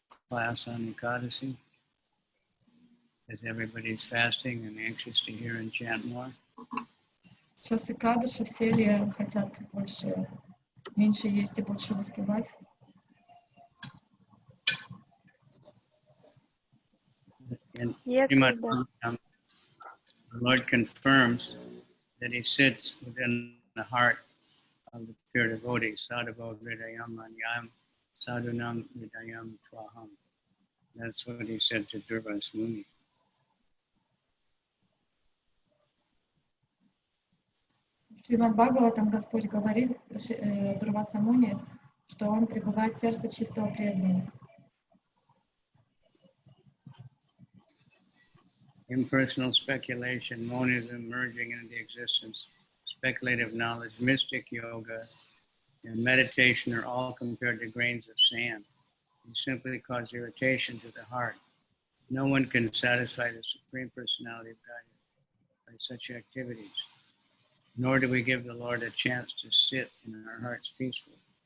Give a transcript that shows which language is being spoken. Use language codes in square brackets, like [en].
[en] class on Ekadasi, as everybody's fasting and anxious to hear and chant more. [ru] Сейчас Экадаши, все ли хотят больше, меньше есть и больше воспевать? [en] In Yes, Srimad Buddha. Bhagavatam, the Lord confirms that He sits within the heart of the pure devotees. [sa] Sadhavo hridayam manyam sadhunam hridayam twaham. [en] That's what He said to Durvas Muni. [ru] В Шримад Бхагаватам Господь говорит Дурваса Муни, что Он пребывает в сердце чистого преданного. [en] Impersonal speculation, monism merging into existence, speculative knowledge, mystic yoga, and meditation are all compared to grains of sand. They simply cause irritation to the heart. No one can satisfy the Supreme Personality of Godhead by such activities, nor do we give the Lord a chance to sit in our hearts peacefully.